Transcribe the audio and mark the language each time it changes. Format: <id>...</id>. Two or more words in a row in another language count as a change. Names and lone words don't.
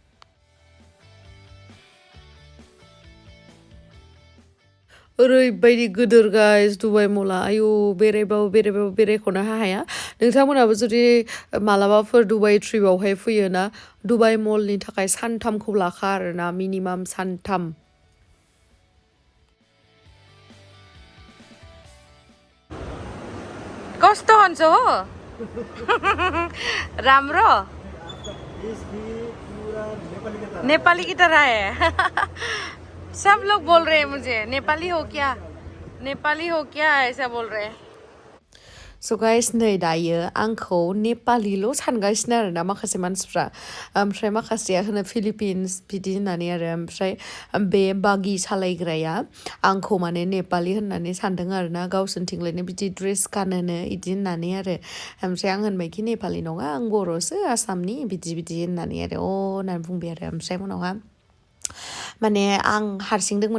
<brx>ओरैबायदि गिदिर गाइस दुबाइ मला आयु बेरायबाबो बेरायख'नो हाया नोंथांमोनाबो जुदि मालाबाफोर दुबाइ ट्रिपआवहाय फैयोना दुबाइ मलनि थाखाय सानथामखौ लाखा आरोना मिनिमाम सानथाम</brx> <ne>कस्तो हुन्छ हो</ne> <hi>राम्रो नेपाली की तरह है सब लोग बोल रहे हैं मुझे नेपाली हो क्या ऐसा बोल रहे हैं</hi> <en>So guys</en> <brx>नै दायो आंखौ नेपालिल' सानगासिनो आरोना माखासे मानसिफ्रा ओमफ्राय माखासेया होनो फिलिपिन्स बिदि होननानै आरो ओमफ्राय बे बागि सालायग्राया आंखौ माने नेपालि होननानै सानदों आरोना गावसोरनिथिंलायनो बिदि ड्रेस गानोनो बिदि होननानै आरो ओमफ्राय आं होनबायखि नेपालि नङा आं बर'सो आसामनि बिदि होननानै आरो होननानै बुंबाय आरो ओमफ्राय उनावहा माने आं हारसिंदोंमोन</brx>